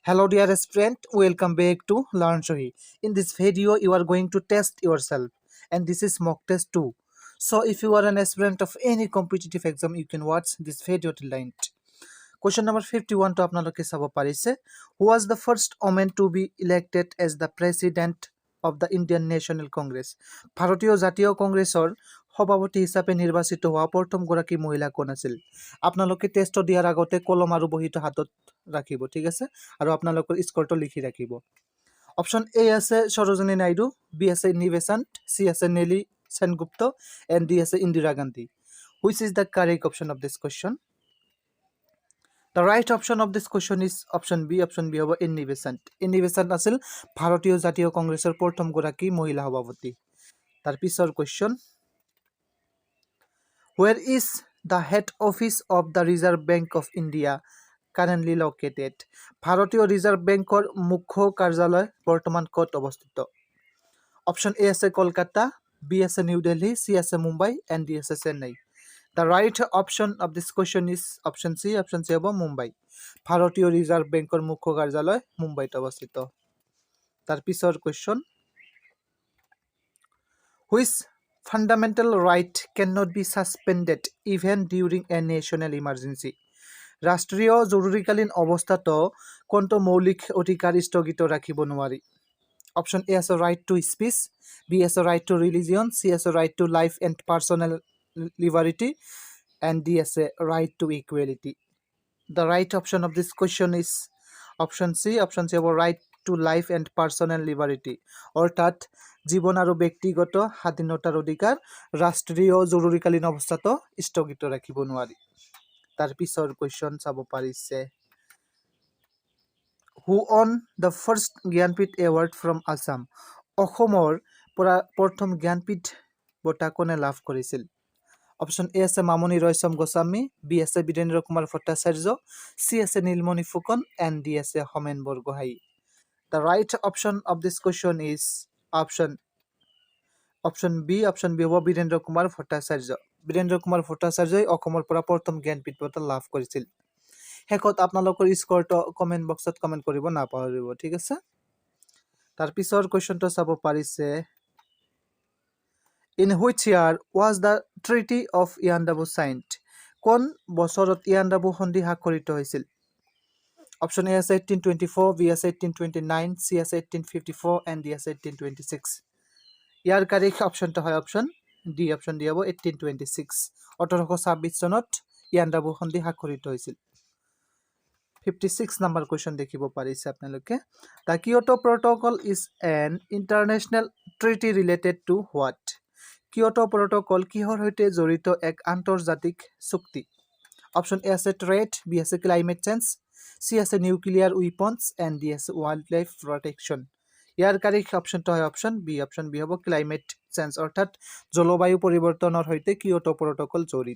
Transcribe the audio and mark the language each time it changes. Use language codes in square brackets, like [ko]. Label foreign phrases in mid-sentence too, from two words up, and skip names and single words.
[en] Hello dear student, welcome back to Learn Sahee. In this video, you are going to test yourself and this is mock test 2. So if you are an aspirant of any competitive exam, you can watch this video till the end. Question number 51 to [as] আপোনালোকে চাব পাৰিছে. [en] Who was the first woman to be elected as the president of the Indian National Congress? [as] ভারতীয় জাতীয় কংগ্ৰেছৰ সভাপতি হিচাপে নিৰ্বাচিত হোৱা প্ৰথম গৰাকী মহিলা কোন আছিল? আপোনালোকে টেষ্ট দিয়াৰ আগতে কলম আৰু বহিটো হাতত ৰাখিব, ঠিক আছে, আৰু আপোনালোকৰ স্কৰটো লিখি ৰাখিব। অপশন এ আছে সৰোজিনী নাইডু, বি আছে নিবেচান্ত, সি আছে নেলি সেনগুপ্ত, এন্ড ডি আছে ইন্দিৰা গান্ধী। [en] Which is the correct option of this question? The right option of this question is option B. Option B [as] hobo N Besant. N Besant আছিল ভাৰতীয় জাতীয় কংগ্ৰেছৰ প্ৰথম গৰাকী মহিলা সভাপতি। তাৰ পিছৰ [en] question, where is the head office of the Reserve Bank of India currently located? [as] ভাৰতীয় ৰিজাৰ্ভ বেংকৰ মুখ্য কাৰ্যালয় বৰ্তমান ক'ত অৱস্থিত? অপশন এ আছে কলকাতা, বি আছে নিউ দিল্লী, সি আছে মুম্বাই, এন্ড ডি আছে চেন্নাই। [en] The right option of this question is option C. Option C hobo Mumbai. [as] ভারতীয় রিজার্ভ বেংকৰ মুখ্য কাৰ্যালয় মুম্বাইত অৱস্থিত। তাৰ পিছৰ [en] question, which fundamental right cannot be suspended even during a national emergency? [as] ৰাষ্ট্ৰীয় জৰুৰীকালীন অৱস্থাতো কোনটো মৌলিক অধিকাৰ স্থগিত ৰাখিব নোৱাৰি? অপশন এ আছে [en] right to speech, [as] বি আছে [en] right to religion, [as] সি আছে [en] right to life and personal liberty, and [as] D আছে [en] right to equality. The right option of this question is option C. Option C hobo right to life and personal liberty. [as] অৰ্থাৎ জীৱন আৰু ব্যক্তিগত স্বাধীনতাৰ অধিকাৰ ৰাষ্ট্ৰীয় জৰুৰীকালীন অৱস্থাতো স্থগিত ৰাখিব নোৱাৰি। তাৰ পিছৰ question চাব পাৰিছে, [en] who won the first জ্ঞানপীঠ award from Assam? [as] অসমৰ পৰা প্ৰথম জ্ঞানপীঠ বঁটা কোনে লাভ কৰিছিল? অপশন এ আছে মামনি ৰয়ছম গোস্বামী, বি আছে বীৰেন্দ্ৰ কুমাৰ ভট্টাচাৰ্য, সি আছে নীলমণি ফুকন, এন্ড ডি আছে হোমেন বৰগোহাঁই। [en] The right option of this question is option B. Option B [as] হ'ব বীৰেন্দ্ৰ কুমাৰ ভট্টাচাৰ্য। বীৰেন্দ্ৰ কুমাৰ ভট্টাচাৰ্যই অসমৰ পৰা প্ৰথম জ্ঞানপীঠ বঁটা লাভ কৰিছিল। শেষত আপোনালোকৰ স্কৰটো কমেণ্ট বক্সত কমেণ্ট কৰিব নাপাহৰিব, ঠিক আছে। তাৰ পিছৰ কুৱেশ্যনটো চাব পাৰিছে, [en] in which year was the Treaty of Yandabu signed? [as] কোন বছৰত ইয়াণ্ডাবু সন্ধি স্বাক্ষৰিত হৈছিল? অপশন এ আছে 1824, বি আছে 1829, সি আছে 1854, এন্ড ডি আছে 1826। ইয়াৰ কাৰেক্ট অপশনটো হয় অপশন ডি। অপশন ডি হ'ব 1826। 1826 চনত ইয়াণ্ডাবু সন্ধি স্বাক্ষৰিত হৈছিল। 56 নম্বৰ কুৱেশ্যন দেখিব পাৰিছে আপোনালোকে, [en] the Kyoto Protocol is an international treaty related to what? [as] কিয়োটো প্ৰট'কল কিহৰ সৈতে জড়িত এক আন্তৰ্জাতিক চুক্তি? অপশন এ আছে ট্ৰেড, বি আছে [en] climate change, [as] সি আছে [en] nuclear weapons, [as] এণ্ড ডি আছে [en] wild life protection. [as] ইয়াৰ কাৰেক্ট অপশনটো হয় অপশন বি। অপশন বি হ'ব [en] climate change, [as] অৰ্থাৎ জলবায়ু পৰিৱৰ্তনৰ সৈতে কিয়োটো প্ৰট'কল জড়িত।